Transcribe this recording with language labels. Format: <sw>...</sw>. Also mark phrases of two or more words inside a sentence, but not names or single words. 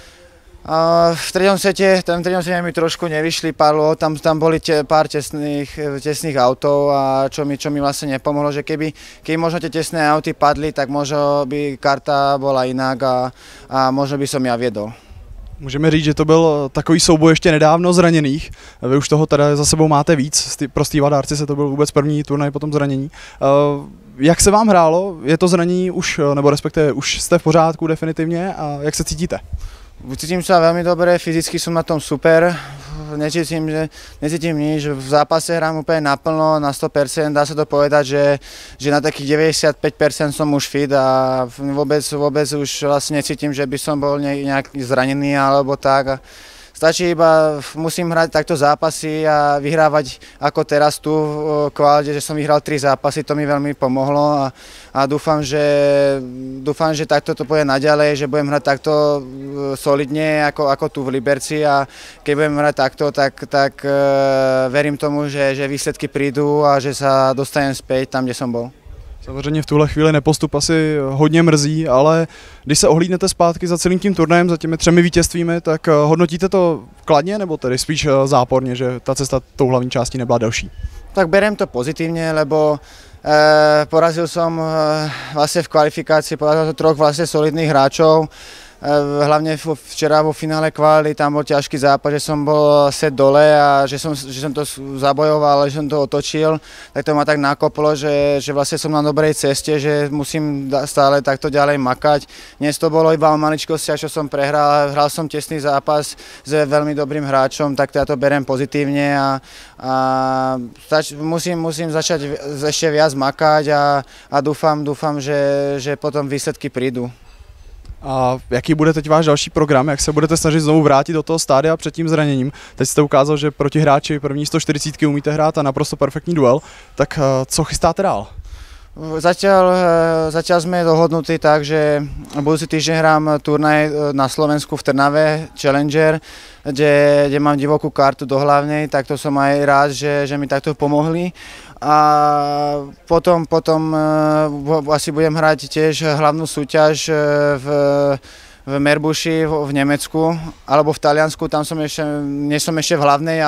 <sk>V treťom sete mi trošku nevyšli pár lov, tam boli pár tesných autov a čo mi vlastne nepomohlo, že keby možno tie tesné auty padli, tak možno by karta bola inak a možno by som ja viedol.</sk> <cs>Můžeme říct, že to byl takový souboj ještě nedávno zraněných. Vy už toho teda za sebou máte víc. Pro Steva Darcise to byl vůbec první turnaj po tom zranění. Jak se vám hrálo? Je to zranění už, nebo respektive už jste v pořádku definitivně a jak se cítíte?</cs> <sk>Cítim sa veľmi dobre, fyzicky som na tom super, necítim nič, v zápase hrám úplne naplno, na 100%, dá sa to povedať, že na takých 95% som už fit a vôbec už vlastne necítim, že by som bol nejak zranený alebo tak. stačí iba, musím hrať takto zápasy a vyhrávať ako teraz tu v kvalite, že som vyhral 3 zápasy, to mi veľmi pomohlo a dúfam, že takto to pôjde naďalej, že budem hrať takto solidne ako tu v Liberci a keď budem hrať takto, tak verím tomu, že výsledky prídu a že sa dostanem späť tam, kde som bol.</sk> <cs>Samozřejmě v tuhle chvíli nepostup asi hodně mrzí, ale když se ohlídnete zpátky za celým tím turnajem, za těmi 3 vítězstvími, tak hodnotíte to kladně nebo tedy spíš záporně, že ta cesta tou hlavní částí nebyla delší?</cs> <sk>Tak beriem to pozitívne, lebo porazil som vlastne v kvalifikácii, porazil som 3 vlastne solidných hráčov. Hlavne včera vo finále kvality, tam bol ťažký zápas, že som bol set dole a že som to zabojoval, že som to otočil, tak to ma tak nakoplo, že vlastne som na dobrej ceste, že musím stále takto ďalej makať. Dnes to bolo iba o maličkostiach, čo som prehral, hral som tesný zápas s veľmi dobrým hráčom, tak ja to beriem pozitívne a musím začať ešte viac makať a dúfam, že potom výsledky prídu.</sk> <cs>A jaký bude teď váš další program, jak se budete snažit znovu vrátit do toho stádia před tím zraněním? Teď jste ukázal, že proti hráči první 140 umíte hrát a naprosto perfektní duel, tak co chystáte dál?</cs> <sk>Zatiaľ sme dohodnutí tak, že budúci týždeň hrám turnaj na Slovensku v Trnave, Challenger, kde mám divokú kartu do hlavnej, tak to som aj rád, že mi takto pomohli. A potom asi budem hrať tiež hlavnú súťaž v Meerbushi v Nemecku alebo v Taliansku, tam nie som ešte v hlavnej,</sk>